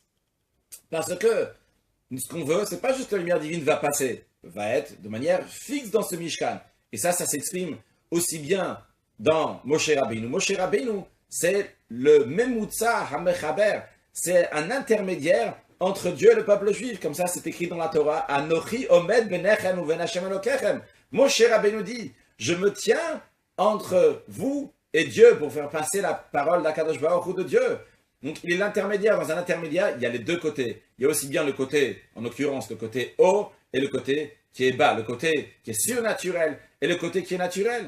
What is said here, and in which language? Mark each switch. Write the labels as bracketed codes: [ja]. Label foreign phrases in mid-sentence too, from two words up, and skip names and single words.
[fr] Parce que ce qu'on veut, c'est pas juste que la lumière divine va passer, va être de manière fixe dans ce Mishkan. Et ça s'exprime aussi bien dans Moshe Rabbeinu. Moshe Rabbeinu, c'est le [he] ממוצע המחבר, [fr] c'est un intermédiaire entre Dieu et le peuple juif. Comme ça, c'est écrit dans la Torah. [he] אנכי עומד ביניכם ובין ה' אלקיכם. [fr] Moshe Rabbeinu dit, je me tiens entre vous et Dieu pour faire passer la parole d' [he] הקדוש ברוך הוא [fr] de Dieu. Donc, il est l'intermédiaire. Dans un intermédiaire, il y a les deux côtés. Il y a aussi bien le côté, en l'occurrence, le côté haut et le côté qui est bas, le côté qui est surnaturel et le côté qui est naturel.